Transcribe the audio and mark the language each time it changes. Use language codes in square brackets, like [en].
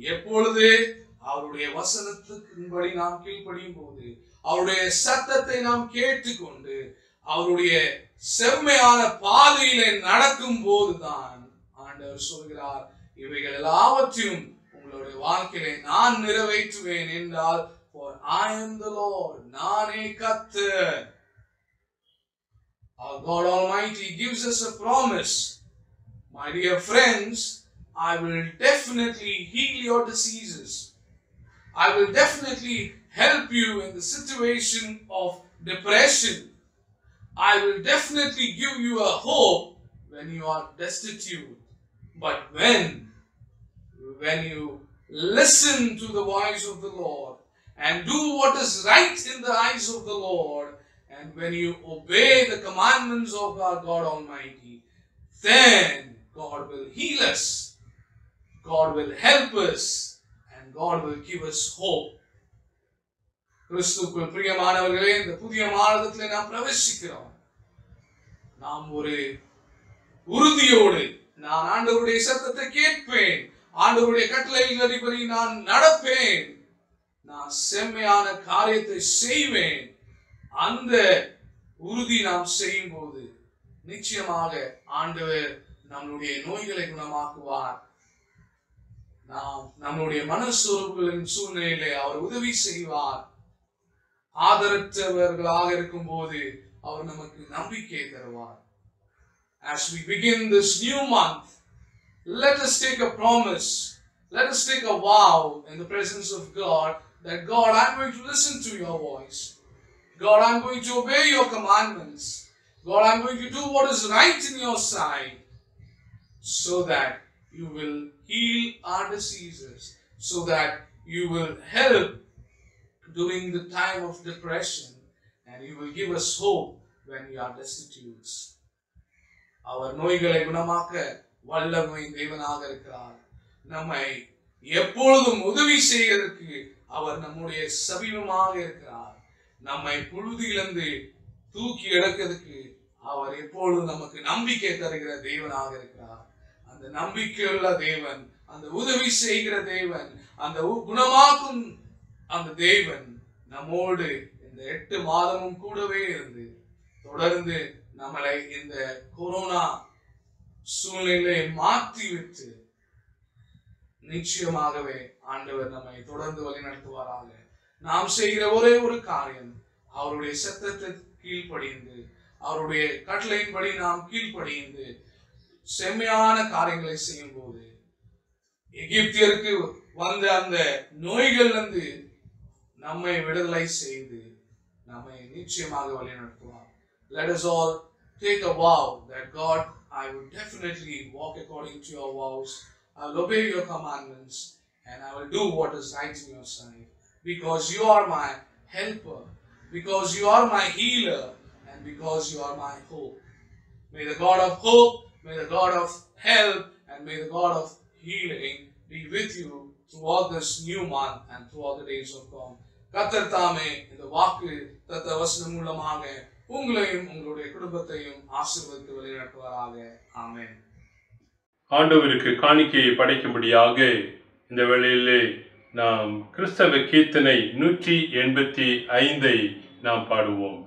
[ta] எப்பொழுது அவருடைய வசனத்துக்கும்படி நாம் கீழ்ப்படியும் போது, அவருடைய சத்தத்தை நாம் கேட்டுக்கொண்டு அவருடைய செம்மையான பாதையிலே நடக்கும் போதுதான் ஆண்டவர் சொல்கிறார், இவைகள் எல்லாவற்றையும் உங்களுடைய வாழ்க்கையிலே நான் நிறைவேற்றுவேன் என்றால், [en] for I am the Lord, [ta] நானே கர்த்தர். [en] Our God Almighty gives us a promise. My dear friends, I will definitely heal your diseases. I will definitely help you in the situation of depression. I will definitely give you a hope when you are destitute. But when you listen to the voice of the Lord and do what is right in the eyes of the Lord, and when you obey the commandments of our God Almighty, then God will heal us, God will help us, and God will give us hope. [ta] கிறிஸ்துவுக்குள் பிரியமானவர்களே, இந்த புதிய மாதத்திலே நாம் பிரவேசிக்கிறோம். நாம் ஒரு உறுதியோடு, நான் ஆண்டவருடைய சத்தத்தை கேட்பேன், ஆண்டவருடைய கட்டளைகளின்படி நான் நடப்பேன், நான் செம்மையான காரியத்தை செய்வேன். அந்த உறுதி நாம் செய்யும் போது நிச்சயமாக ஆண்டவர் நம்முடைய நோய்களை குணமாக்குவார். நாம் நம்முடைய மனசோர்வுகளின் சூழ்நிலையிலே அவர் உதவி செய்வார். ஆதரவற்றவர்களாக இருக்கும் போது அவர் நமக்கு நம்பிக்கை தருவார். [en] As we begin this new month, let us take a promise, let us take a vow in the presence of God, that God, I'm going to listen to your voice. God, I'm going to obey your commandments. God, I'm going to do what is right in your sight, so that you will heal our diseases, so that you will help during the time of depression, and you will give us hope when we are destitute. [ta] அவர் நோய்களை குணமாக்க வல்லமை தேவனாக இருக்கிறார். நம்மை எப்பொழுதும் உதவி செய்வதற்கு அவர் நம்முடைய சமீபமாக இருக்கிறார். நம்மை புழுதியிலிருந்து தூக்கி எடுக்கிறதுக்கு அவர் எப்பொழுதும் நமக்கு நம்பிக்கை தருகிற தேவனாக இருக்கிறார். அந்த நம்பிக்கையுள்ள தேவன், அந்த உதவி செய்கிற தேவன், அந்த குணமாக்கும் அந்த தேவன் நம்மோடு இந்த 8 மாதமும் கூடவே இருந்து தொடர்ந்து நம்மளை இந்த கொரோனா சூழ்நிலையை மாற்றிவிட்டு நிச்சயமாகவே ஆண்டவர் நம்மை தொடர்ந்து வழிநடத்துவாராக. நாம் செய்கிற ஒரே ஒரு காரியம், அவருடைய சத்தத்தை கீழ்ப்படிந்து, அவருடைய கட்டளையின்படி நாம் கீழ்ப்படிந்து செம்மையான காரியங்களை செய்யும் போது எகிப்தியருக்கு வந்த அந்த நோய்களிலிருந்து நம்மை விடுதலை செய்து நம்மை நிச்சயமாக வழிநடத்துவார். [en] Let us all take a vow that God, I will definitely walk according to your vows. I will obey your commandments, and I will do what is right in your sight, because you are my helper, because you are my healer, and because you are my hope. May the God of hope, may the God of help, and may the God of healing be with you throughout this new month and throughout the days of God. [ta] கர்த்தர் தாமே இந்த வாக்கு தத்த வசனம் மூலமாக உங்களையும் உங்களுடைய குடும்பத்தையும் ஆசீர்வதித்து வழிநடத்துவாராக. ஆமென். ஆண்டவருக்கு காணிக்கையை படைக்கும்படியாக இந்த வேளையிலே நாம் கிறிஸ்தவ கீர்த்தனை 185 நாம் பாடுவோம்.